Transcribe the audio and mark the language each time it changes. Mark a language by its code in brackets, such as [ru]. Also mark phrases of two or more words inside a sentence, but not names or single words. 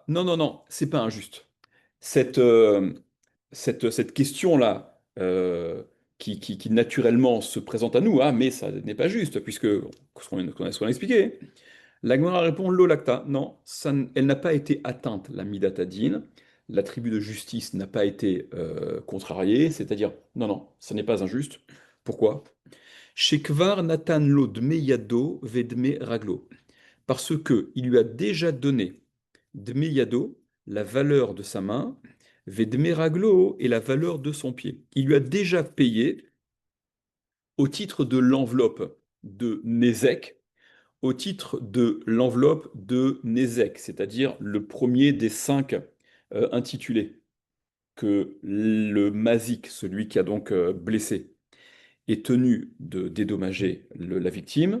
[fr] Non, non, non, c'est pas injuste. Cette, cette question-là, qui naturellement se présente à nous, hein, mais ça n'est pas juste, puisque ce qu'on a expliqué. La Gemara répond l'olacta. Non, elle n'a pas été atteinte, la midatadine. L'attribut de justice n'a pas été contrarié, c'est-à-dire, non, non, ce n'est pas injuste. Pourquoi? [he] שכבר נתן לו דמי ידו ודמי רגלו. [fr] Parce que il lui a déjà donné [he] דמי ידו, [fr] la valeur de sa main, [he] ודמי רגלו [fr] et la valeur de son pied. Il lui a déjà payé au titre de l'enveloppe de Nézek, au titre de l'enveloppe de Nézek, c'est-à-dire le premier des cinq intitulés que le mazik, celui qui a donc blessé, est tenu de dédommager la victime.